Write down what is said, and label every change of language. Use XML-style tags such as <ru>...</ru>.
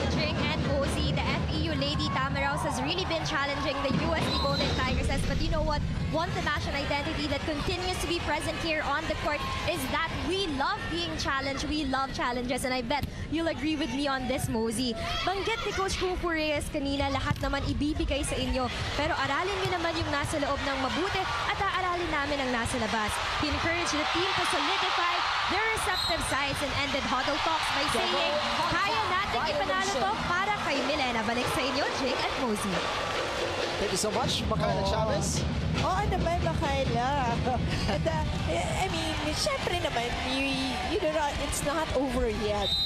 <en>Ching and Bozy, the FEU Lady Tamaraws has really been challenging the UST Golden Tigresses. But you know what? One Tamashan identity that continues to be present here on the court is that we love being challenged. We love challenges. And I bet you'll agree with me on this, Mosey.</en> <tl>Banggit ni Coach Kung Fu Reyes kanina, lahat naman ibibigay sa inyo. Pero aralin niyo naman yung nasa loob ng mabuti at aaralin namin ang nasa labas.</tl> <en>He encouraged the team to solidify their receptive sides and ended huddle talks by saying,</en> <tl>kaya natin ipanalo to para kay Milena. Balik sa inyo, Jake at Mosey.</tl> <en>Thank you so much, Makayla Chavez.</en> <tl>Oo naman, Makayla.</tl> <en>And, I mean,</en> <tl>syempre naman,</tl> <en>it's not over yet.</en>